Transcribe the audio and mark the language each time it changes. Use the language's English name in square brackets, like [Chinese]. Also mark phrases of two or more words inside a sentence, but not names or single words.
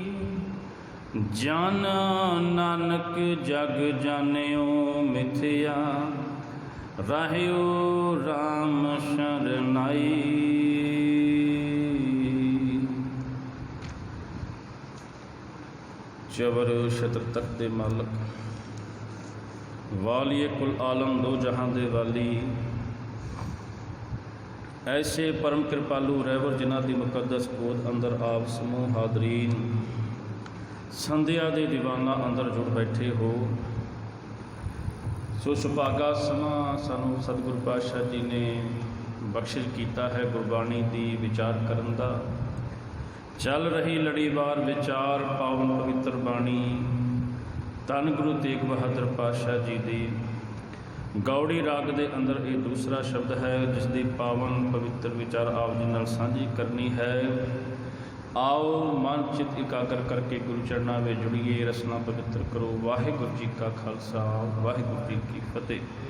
[Punjabi] ਜਨ ਨਾਨਕ ਜਗੁ ਜਾਨਿਓ ਮਿਥਿਆ, ਰਹਿਓ ਰਾਮ ਸਰਨਾਈ। ਚੌਰ ਛਤਰ ਤਖ਼ਤ ਦੇ ਮਾਲਕ, ਵਾਲੀਏ ਕੁਲ ਆਲਮ ਦੋ ਜਹਾਂ ਦੇ ਵਾਲੀ। ਐਸੇ ਪਰਮ ਕ੍ਰਿਪਾਲੂ ਰਹਿਬਰ ਜਿਨ੍ਹਾਂ ਦੀ ਮੁਕੱਦਸ ਗੋਦ ਅੰਦਰ ਆਪ ਸਮੂਹ ਹਾਜ਼ਰੀਨ ਸੰਧਿਆ ਦੇ ਦੀਵਾਨਾਂ ਅੰਦਰ ਜੁੜ ਬੈਠੇ ਹੋ। ਸੋ ਸੁਭਾਗਾ ਸਮਾਂ ਸਾਨੂੰ ਸਤਿਗੁਰੂ ਪਾਤਸ਼ਾਹ ਜੀ ਨੇ ਬਖ਼ਸ਼ਿਸ਼ ਕੀਤਾ ਹੈ ਗੁਰਬਾਣੀ ਦੀ ਵਿਚਾਰ ਕਰਨ ਦਾ। ਚੱਲ ਰਹੀ ਲੜੀਵਾਰ ਵਿਚਾਰ ਪਾਵਨ ਪਵਿੱਤਰ ਬਾਣੀ, ਧੰਨ ਗੁਰੂ ਤੇਗ ਬਹਾਦਰ ਪਾਤਸ਼ਾਹ ਜੀ ਦੀ ਗਉੜੀ ਰਾਗ ਦੇ ਅੰਦਰ ਇਹ ਦੂਸਰਾ ਸ਼ਬਦ ਹੈ ਜਿਸਦੀ ਪਾਵਨ ਪਵਿੱਤਰ ਵਿਚਾਰ ਆਪ ਜੀ ਨਾਲ ਸਾਂਝੀ ਕਰਨੀ ਹੈ। ਆਓ ਮਨ ਚਿਤ ਇਕਾਗਰ ਕਰਕੇ ਗੁਰੂ ਚਰਨਾਂ ਵਿਚ ਜੁੜੀਏ, ਰਸਨਾ ਪਵਿੱਤਰ ਕਰੋ। ਵਾਹਿਗੁਰੂ ਜੀ ਕਾ ਖ਼ਾਲਸਾ, ਵਾਹਿਗੁਰੂ ਜੀ ਕੀ ਫ਼ਤਿਹ।